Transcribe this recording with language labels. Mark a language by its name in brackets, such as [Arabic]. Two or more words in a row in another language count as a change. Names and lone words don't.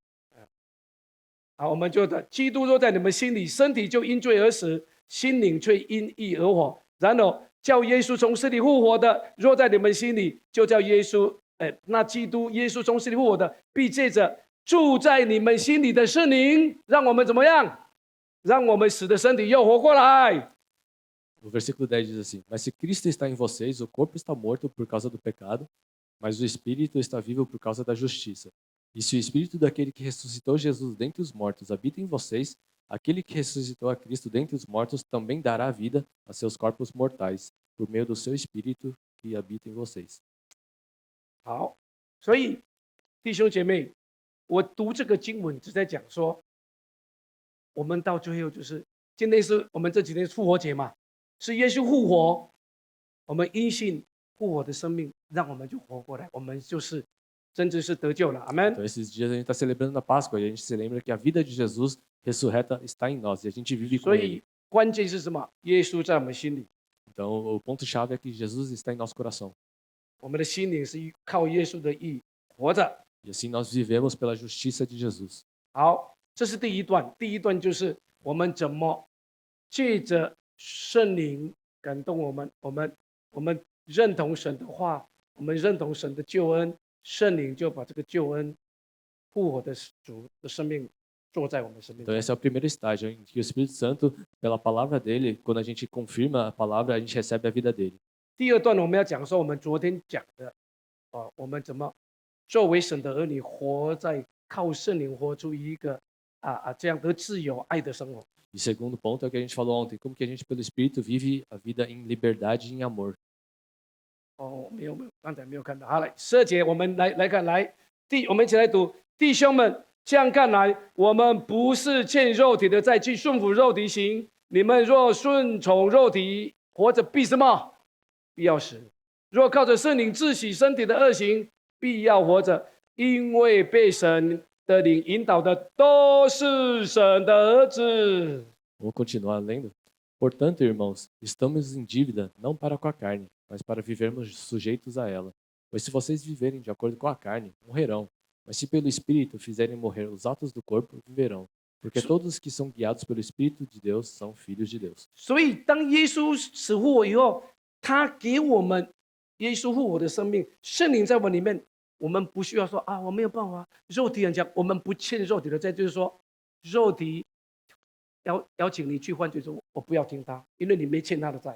[Chinese] 好，我们就的，基督若在你们心里，身体就因罪而死，心灵却因义而活。然后叫耶稣从死里复活的，若在你们心里，就叫耶稣，那基督耶稣从死里复活的，必借着住在你们心里的圣灵，让我们怎么样？让我们死的身体又活过来。 [Portuguese] O versículo 10 diz assim: Mas se Cristo está em vocês, o corpo está morto por causa do pecado, mas o espírito está vivo por causa da justiça. E se o espírito daquele que ressuscitou Jesus dentre os mortos habita em vocês, aquele que ressuscitou a Cristo dentre os mortos também dará vida a seus corpos mortais, por meio do seu espírito que habita em vocês. [Chinese] 好，所以弟兄姐妹，我读这个经文只在讲说，我们到最后就是今天是我们这几天复活节嘛，是耶稣复活，我们因信复活的生命，让我们就活过来，我们就是真正是得救了，阿门。 [Portuguese] Então, esses dias a gente está celebrando a Páscoa e a gente se lembra que a vida de Jesus ressurreta está em nós e a gente vive com [Chinese] 所 [Portuguese] ele. [Chinese] 以关键是什么？耶稣在我们心里， [Portuguese] Então, o ponto-chave é que Jesus está em nosso coração. [Chinese] 我们的心灵是靠耶稣的义活着。 [Portuguese] E assim nós vivemos pela justiça de Jesus. [Chinese] 好，这是第一段。第一段就是我们怎么借着圣灵感动我们，我们认同神的话，我们认同神的救恩，圣灵就把这个救恩复活的主的生命做在我们生命 [Portuguese] Então [Chinese] 中。 [Portuguese] esse é o primeiro estágio, em que o Espírito Santo, pela palavra dele, quando a gente confirma a palavra, a gente recebe a vida dele. [Chinese] 第二段我们要讲说我们昨天讲的我们怎么作为神的儿女，活在靠圣灵活出一个这样的自由爱的生活。 [Portuguese] E segundo ponto é o que a gente falou ontem, como que a gente pelo Espírito vive a vida em liberdade e em amor. [Chinese] 没有，刚才没有看到。好，来12节，我们来看，我们一起来读。弟兄们，这样看来，我们不是欠肉体的，再去顺服肉体行。你们若顺从肉体，活着必什么？必要死。若靠着圣灵治洗身体的恶行，必要活着，因为被神的灵引导的都是神的儿子。 [Portuguese] Vou continuar lendo. Portanto, irmãos, estamos em dívida não para com a carne, mas para vivermos sujeitos a ela. Pois se vocês viverem de acordo com a carne, morrerão. Mas se pelo Espírito fizerem morrer os atos do corpo, viverão. Porque todos os que são guiados pelo Espírito de Deus são filhos de Deus. [Chinese] 所以，当耶稣死复活以后，他给我们耶稣复活的生命，圣灵在我们里面，我们不需要说我没有办法，肉体很强，我们不欠肉体的债，就是说，肉体邀请你去犯罪，说我不要听他，因为你没欠他的债。